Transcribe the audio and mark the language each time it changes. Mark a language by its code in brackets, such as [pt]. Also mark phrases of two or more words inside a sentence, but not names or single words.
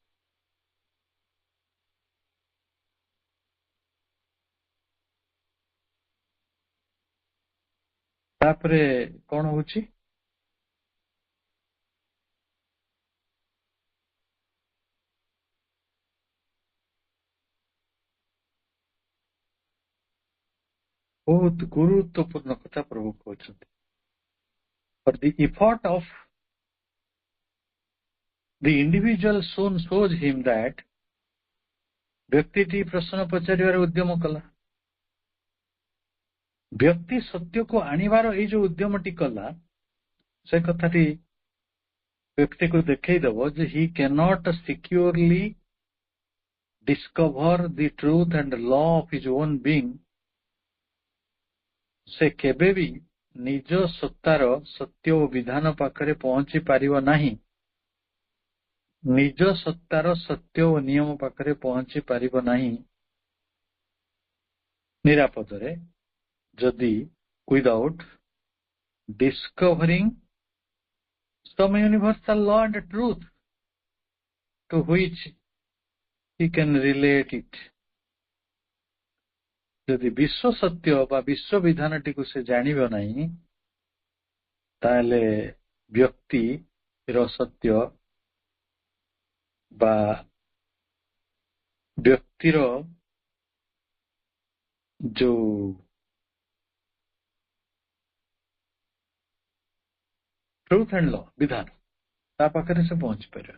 [or] ତାପରେ କଣ ହଉଛି, ବହୁତ ଗୁରୁତ୍ୱପୂର୍ଣ୍ଣ କଥା ପ୍ରଭୁ କହୁଛନ୍ତି। [en] For the effort of the individual soon shows him that [or] ବ୍ୟକ୍ତିଟି ପ୍ରଶ୍ନ ପଚାରିବାର ଉଦ୍ୟମ କଲା। ବ୍ୟକ୍ତି ସତ୍ୟକୁ ଆଣିବାର ଏଇ ଯୋଉ ଉଦ୍ୟମଟି କଲା, ସେ କଥାଟି ବ୍ୟକ୍ତିକୁ ଦେଖେଇଦବ ଯେ [en] he cannot securely discover the truth and law of his own being। [or] ସେ କେବେ ବି ନିଜ ସତ୍ତାର ସତ୍ୟ ଓ ବିଧାନ ପାଖରେ ପହଞ୍ଚି ପାରିବ ନାହିଁ। ନିଜ ସତ୍ତାର ସତ୍ୟ ଓ ନିୟମ ପାଖରେ ପହଞ୍ଚି ପାରିବ ନାହିଁ ନିରାପଦରେ, ଯଦି [en] without discovering some universal law and truth to which he can relate it। [or] ଯଦି ବିଶ୍ୱ ସତ୍ୟ ବା ବିଶ୍ୱ ବିଧାନଟିକୁ ସେ ଜାଣିବ ନାହିଁ, ତାହେଲେ ବ୍ୟକ୍ତିର ସତ୍ୟ ବା ବ୍ୟକ୍ତିର ଯୋଉ [en] truth and law [or] ବିଧାନ, ତା ପାଖରେ ସେ ପହଞ୍ଚି ପାରିବ।